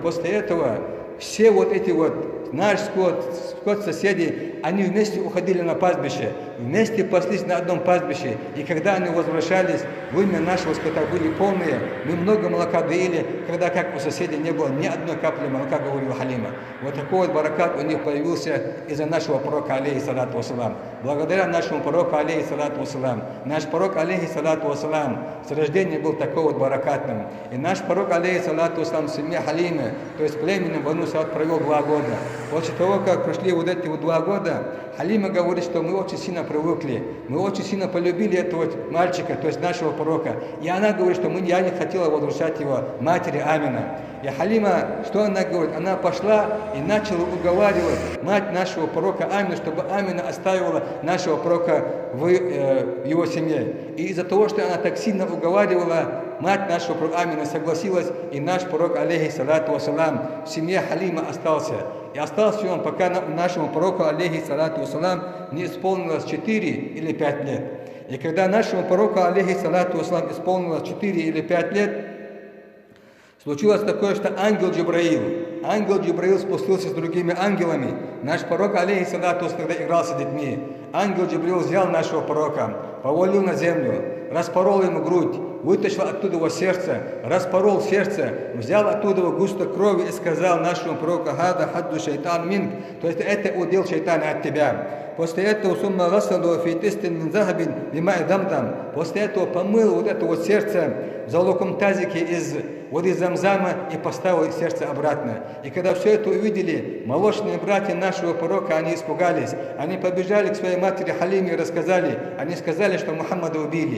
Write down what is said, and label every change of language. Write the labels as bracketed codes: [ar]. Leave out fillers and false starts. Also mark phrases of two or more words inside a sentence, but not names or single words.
[ru] После этого все вот эти наш скот соседей, они вместе уходили на пастбище, вместе паслись на одном пастбище. И когда они возвращались, вымя нашего скота были полные, мы много молока доили, когда как у соседей не было ни одной капли молока, говорила Халима. Вот такой вот баракат у них появился из-за нашего пророка, [ar] عليه الصلاة والسلام. [ru] Благодаря нашему пророку, [ar] عليه الصلاة والسلام. [ru] Наш пророк, [ar] عليه الصلاة والسلام, [ru] с рождения был такой вот баракатным. И наш пророк, [ar] عليه الصلاة والسلام, [ru] в семье Халимы, то есть племенем Бану Саад, провел 2 года. После того, как прошли вот эти 2 года, Халима говорит, что мы очень сильно привыкли, мы очень сильно полюбили этого мальчика, то есть нашего пророка. И она говорит, что я не хотела возвращать его матери Амина. И Халима, что она говорит? Она пошла и начала уговаривать мать нашего пророка Амина, чтобы Амина оставила нашего пророка в его семье. И из-за того, что она так сильно уговаривала, мать нашего пророка Амина согласилась, и наш пророк, [ar] عليه الصلاة والسلام, [ru] в семье Халима остался. И остался он, пока нашему пророку, [ar] عليه الصلاة والسلام, [ru] не исполнилось 4 или 5 лет. И когда нашему пророку, [ar] عليه الصلاة والسلام, [ru] исполнилось 4 или 5 лет, случилось такое, что ангел Джибраил спустился с другими ангелами. Наш пророк, [ar] عليه الصلاة والسلام, [ru] когда игрался с детьми, ангел Джибраил взял нашего пророка, повалил на землю, распорол ему грудь, вытащил оттуда его сердце, распорол сердце, взял оттуда густо крови и сказал нашему пророку: [ar] «هذا حظ الشيطان منك», [ru] то есть это удел шайтана от тебя. После этого [ar] ثم غسله في طست من ذهب بماء زمزم. [ru] После этого помыл вот это вот сердце в золотом тазике из воды Замзама и поставил сердце обратно. И когда все это увидели, молочные братья нашего пророка, они испугались. Они побежали к своей матери Халиме и рассказали. Они сказали, что Мухаммада убили.